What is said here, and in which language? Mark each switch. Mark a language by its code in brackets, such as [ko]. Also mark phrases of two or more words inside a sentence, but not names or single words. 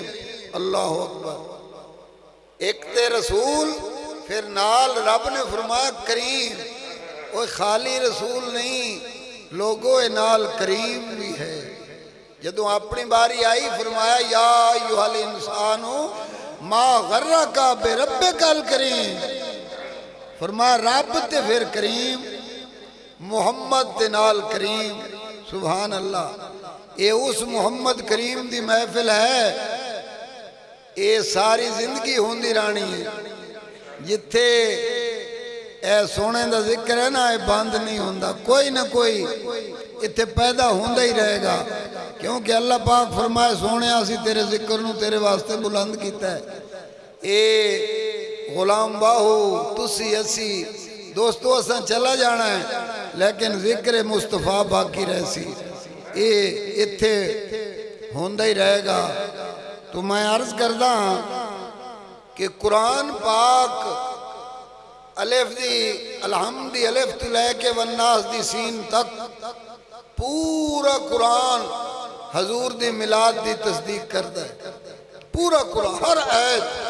[pa] اللہ اکبر، ایک تے رسول، پھر نال رب نے فرمایا کریم۔ وہ خالی رسول نہیں، لوگوں نال کریم بھی ہے۔ جدوں اپنی باری آئی فرمایا [ar] یا ایھا الانسان ما غرک بربک الکریم، [pa] فرمایا رب تے پھر کریم، محمد تے نال کریم۔ سبحان اللہ، اے اس محمد کریم دی محفل ہے، اے ساری زندگی ہوندی رانی ہے۔ جتھے اے سونے دا ذکر ہے نا، اے بند نہیں ہوندا، کوئی نہ کوئی اتھے پیدا ہوندہ ہی رہے گا، کیونکہ اللہ پاک فرمائے سونے آسی تیرے ذکر نو تیرے واسطے بلند کیتا ہے۔ اے غلام باہو تسی اسی دوستو اساں چلا جانا ہے، لیکن ذکر مصطفیٰ باقی رہ سی، اے اتھے ہوندہ ہی رہے گا۔ تو میں عرض کردہ ہاں کہ قرآن پاک الف دی الحمد دی الف تو لے کے والناس دی سین تک پورا قرآن حضور دی میلاد دی [ur] تصدیق کرتا ہے، [pa] پورا قرآن ہر آیت۔